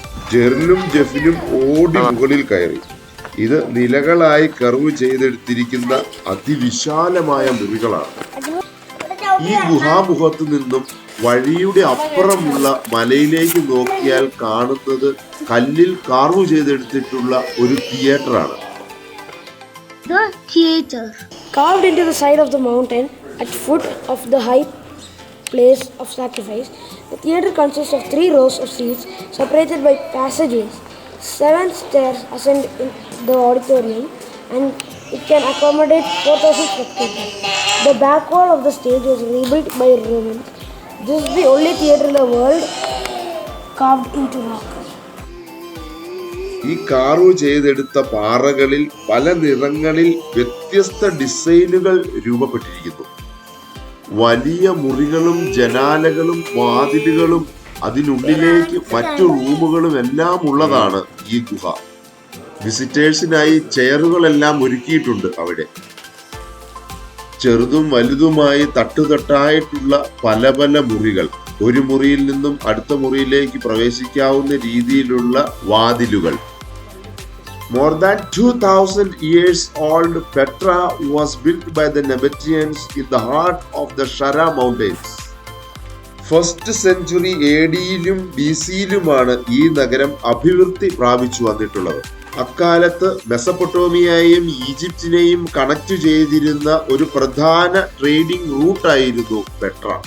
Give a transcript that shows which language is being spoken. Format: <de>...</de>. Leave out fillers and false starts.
<ml>ജെറിലും ജെഫിനും ഓടി മുകളിൽ കയറി. ഇത് നിലകളായി കർവ് ചെയ്തെടുത്തിരിക്കുന്ന അതിവിശാലമായ മുറികളാണ്. ഈ ഗുഹാമുഖത്തു നിന്നും വഴിയുടെ അപ്പുറമുള്ള മലയിലേക്ക് നോക്കിയാൽ കാണുന്നത് കല്ലിൽ കാർവ് ചെയ്തെടുത്തിട്ടുള്ള ഒരു തിയേറ്ററാണ്.</ml> <en>The theater. Carved into the side of the mountain at foot of the high place of sacrifice, the theater consists of 3 rows of seats separated by passageways. 7 stairs ascend in the auditorium, and it can accommodate 4,000 spectators. The back wall of the stage was rebuilt by Romans. This is the only theater in the world carved into rock.</en> <ml>ഈ carve ചെയ്തെടുത്ത പാറകളിൽ പല നിറങ്ങളിൽ വ്യത്യസ്ത ഡിസൈനുകൾ രൂപപ്പെട്ടിരിക്കുന്നു. വലിയ മുറികളും ജനാലകളും വാതിലുകളും അതിനുള്ളിലേക്ക് മറ്റു റൂമുകളും എല്ലാം ഉള്ളതാണ് ഈ ഗുഹ. വിസിറ്റേഴ്സിനായി ചെയറുകളെല്ലാം ഒരുക്കിയിട്ടുണ്ട് അവിടെ. ചെറുതും വലുതുമായി തട്ടുതട്ടായിട്ടുള്ള പല പല മുറികൾ, ഒരു മുറിയിൽ നിന്നും അടുത്ത മുറിയിലേക്ക് പ്രവേശിക്കാവുന്ന രീതിയിലുള്ള വാതിലുകൾ.</ml> <en>More than 2000 years old, Petra was built by the Nabateans in the heart of the Shara Mountains.</en> <ml>First century AD-യിലും BC-യിലുമാണ് ഈ നഗരം അഭിവൃദ്ധി പ്രാപിച്ചു വന്നിട്ടുള്ളത്. അക്കാലത്ത് മെസപ്പൊട്ടോമിയയെയും ഈജിപ്തിനെയും കണക്ട് ചെയ്തിരുന്ന ഒരു പ്രധാന ട്രേഡിംഗ് റൂട്ടായിരുന്നു പെട്ര.</ml>